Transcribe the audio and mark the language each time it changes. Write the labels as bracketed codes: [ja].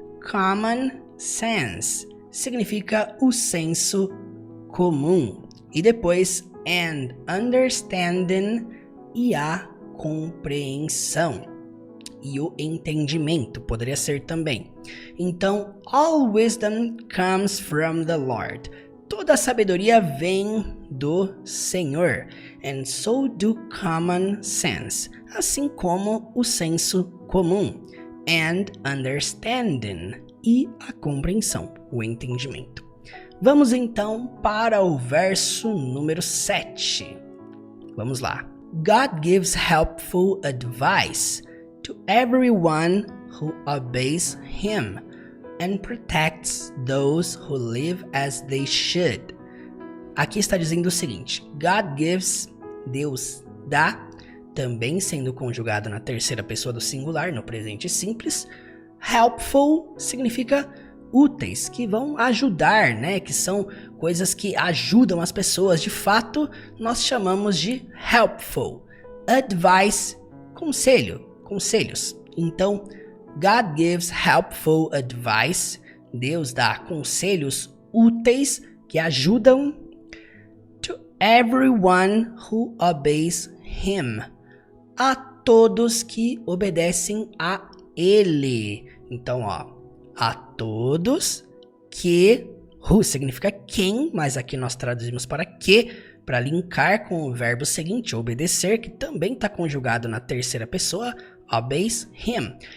[pt] Common sense significa o senso comum. E depois [en] and understanding [pt] e a compreensão. E o entendimento poderia ser também. Então, [en] all wisdom comes from the Lord. [pt] Toda a sabedoria vem do Senhor. [en] And so do common sense. [pt] Assim como o senso comum. [en] And understanding. [pt] E a compreensão, o entendimento. Vamos então para o verso número 7. Vamos lá. [en] God gives helpful advice to everyone who obeys him and protects those who live as they should. [pt] Aqui está dizendo o seguinte: [en] God gives, [pt] Deus dá, também sendo conjugado na terceira pessoa do singular, no presente simples. Helpful significa úteis, que vão ajudar, né? Que são coisas que ajudam as pessoas. De fato, nós chamamos de helpful. [en] Advice, [pt] conselhos. Então, [en] God gives helpful advice. [pt] Deus dá conselhos úteis que ajudam. [en] To everyone who obeys him. [pt] A todos que obedecem a ele. Então, ó, a todos que, who significa quem, mas aqui nós traduzimos para que, para linkar com o verbo seguinte, obedecer, que também está conjugado na terceira pessoa, [en] obeys him.